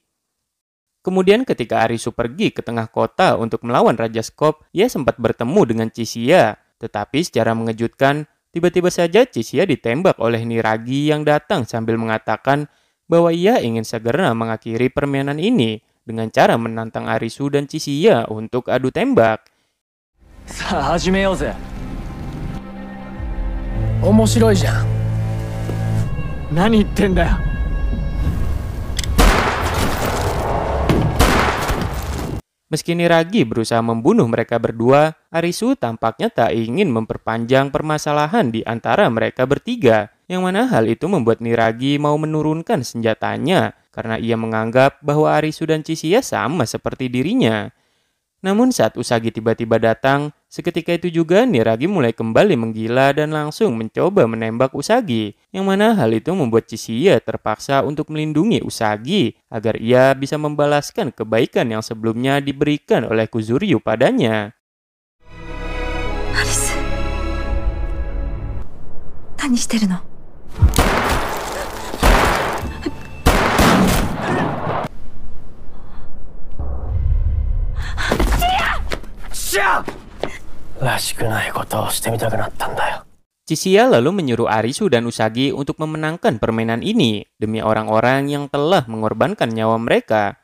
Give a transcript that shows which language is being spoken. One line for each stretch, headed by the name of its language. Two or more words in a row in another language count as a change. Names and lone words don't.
Indonesian: Kemudian ketika Arisu pergi ke tengah kota untuk melawan Raja Skop, ia sempat bertemu dengan Chishia. Tetapi secara mengejutkan, tiba-tiba saja Chishia ditembak oleh Niragi yang datang sambil mengatakan bahwa ia ingin segera mengakhiri permainan ini dengan cara menantang Arisu dan Chishia untuk adu tembak.
Japanese: さあ始めようぜ。面白いじゃん。何言ってんだよ。
Indonesian: Meski Niragi berusaha membunuh mereka berdua, Arisu tampaknya tak ingin memperpanjang permasalahan di antara mereka bertiga, yang mana hal itu membuat Niragi mau menurunkan senjatanya karena ia menganggap bahwa Arisu dan Chishia sama seperti dirinya. Namun saat Usagi tiba-tiba datang, seketika itu juga Niragi mulai kembali menggila dan langsung mencoba menembak Usagi, yang mana hal itu membuat Chishia terpaksa untuk melindungi Usagi agar ia bisa membalaskan kebaikan yang sebelumnya diberikan oleh Kuzuryu padanya.
Japanese: Alice, 何してるの?
Indonesian: Chishia lalu menyuruh Arisu dan Usagi untuk memenangkan permainan ini demi orang-orang yang telah mengorbankan nyawa mereka.